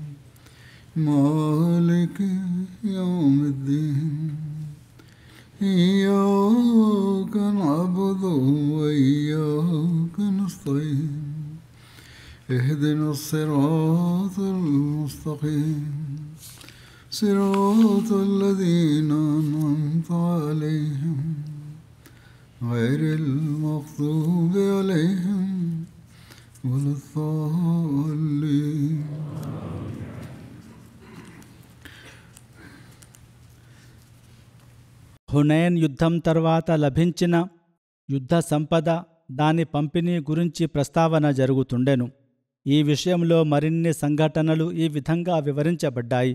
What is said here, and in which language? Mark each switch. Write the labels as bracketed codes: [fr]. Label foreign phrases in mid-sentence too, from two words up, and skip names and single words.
[ar] مالك يوم الدين إياك نعبد وإياك نستعين اهدنا الصراط المستقيم صراط الذين أنعمت عليهم غير المغضوب عليهم ولا الضالين. [te] హునైన్ యుద్ధం తర్వాత లభించిన యుద్ధ సంపద, దాని పంపిణీ గురించి ప్రస్తావన జరుగుతుండెను. ఈ విషయంలో మరిన్ని సంఘటనలు ఈ విధంగా వివరించబడ్డాయి.